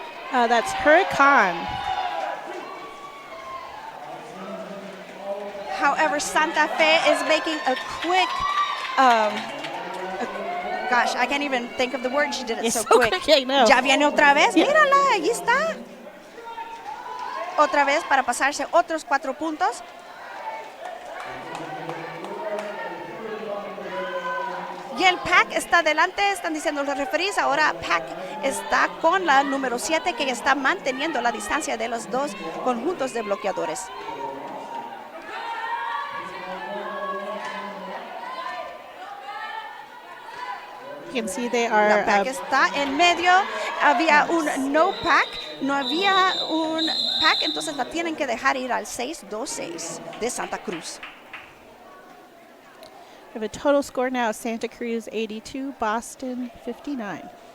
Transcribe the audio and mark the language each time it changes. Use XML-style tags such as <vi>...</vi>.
<en>That's Huracan. However, Santa Fe is making a quick, gosh, I can't even think of the word. She did it so quick. I know.</en> <es>Ya viene otra vez.</es> <en>Yeah.</en> <es>Mírala, ahí está. Otra vez para pasarse otros 4 puntos. Y el pack está adelante, están diciendo los referees. Ahora pack está con la número 7, que está manteniendo la distancia de los dos conjuntos de bloqueadores.</es> <en>You can see they are.</en> <es>La pack está en medio. Había un no pack, no había un pack, entonces la tienen que dejar ir al 6-2-6 de Santa Cruz.</es> <en>We have a total score now of Santa Cruz 82, Boston 59.</en>